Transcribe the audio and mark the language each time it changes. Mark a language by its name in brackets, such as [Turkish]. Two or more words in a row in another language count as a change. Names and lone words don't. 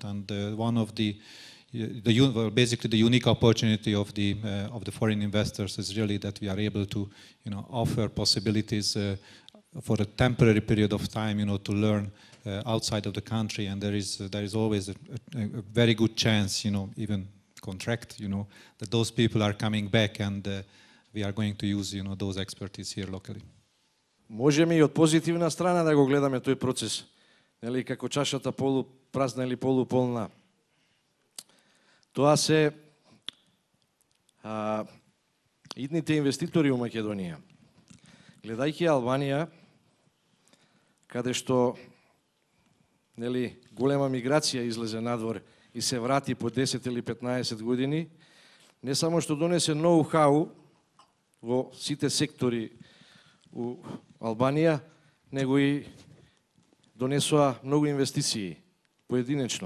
[English] And one of basically the unique opportunity of the foreign investors is really that we are able to, you know, offer possibilities for a temporary period of time, you know, to learn outside of the country, and there is always a very good chance, you know, even contract, you know, that those people are coming back, and we are going to use, you know, those expertise here locally. [Macedonian] Можеме и од позитивна страна да го гледаме тој процес, нели, како чашата полупразна или полуполна. Тоа се идните инвеститори у Македонија. Гледајќи Албанија, каде што, нели, голема миграција излезе надвор и се врати по 10 или 15 години, не само што донесе ноу-хау во сите сектори у Албанија, него и донесоа многу инвестиции поединечно.